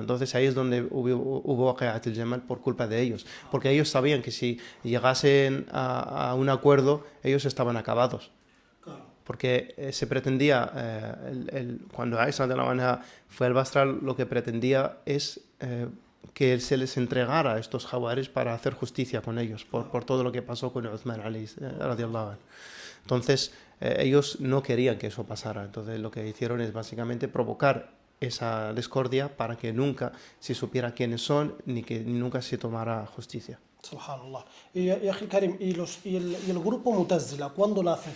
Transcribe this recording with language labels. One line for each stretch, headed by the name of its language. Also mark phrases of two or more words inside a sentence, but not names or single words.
Spanish: Entonces ahí es donde hubo Waqi'at al-Jamal por culpa de ellos, porque ellos sabían que si llegasen a un acuerdo ellos estaban acabados, porque se pretendía, cuando Aisha de la Manha fue al Basra, lo que pretendía es que se les entregara a estos jawaris para hacer justicia con ellos por todo lo que pasó con Uthman
Arabic: رضي الله عنه.
Spanish: Entonces ellos no querían que eso pasara. Entonces lo que hicieron es básicamente provocar esa discordia para que nunca se supiera quiénes son ni que nunca se tomara justicia. Subhanallah. Y Akhi Karim, ¿y el grupo Mu'tazila cuándo nace?